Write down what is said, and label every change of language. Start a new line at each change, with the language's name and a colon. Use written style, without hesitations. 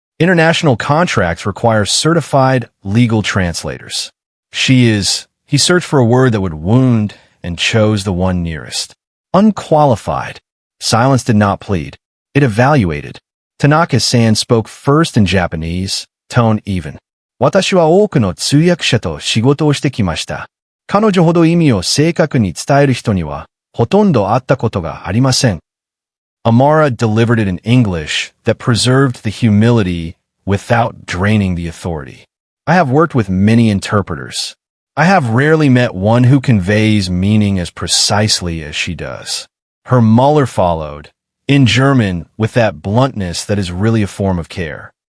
English: "International contracts require certified legal translators." He searched for a word that would wound and chose the one nearest. "Unqualified." Silence did not plead. It evaluated. Tanaka-san spoke first in Japanese, tone even.
Japanese: "私は多くの通訳者と仕事をしてきました。彼女ほど意味を正確に伝える人にはほとんど会ったことがありません."
English: Amara delivered it in English that preserved the humility without draining the authority. "I have worked with many interpreters. I have rarely met one who conveys meaning as precisely as she does." Her Muller followed, in German with that bluntness that is really a form of care.